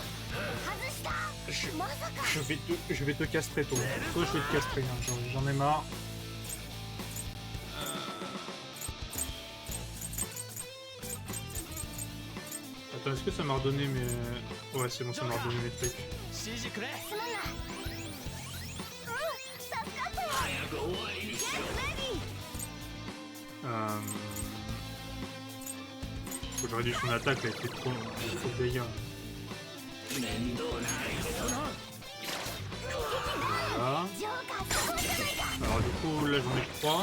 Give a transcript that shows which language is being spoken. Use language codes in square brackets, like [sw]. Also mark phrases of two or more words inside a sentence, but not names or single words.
[fr] Je vais te castrer toi. Toi je vais te castrer, hein. J'en ai marre. Attends, est-ce que ça m'a redonné mes... Ouais c'est bon, ça m'a redonné mes trucs. [ja] 指示くれ。すまんな。助かったよ。 [fr] Faut que je réduise son attaque, elle était trop de dégâts. Voilà. Alors du coup là j'en ai 3.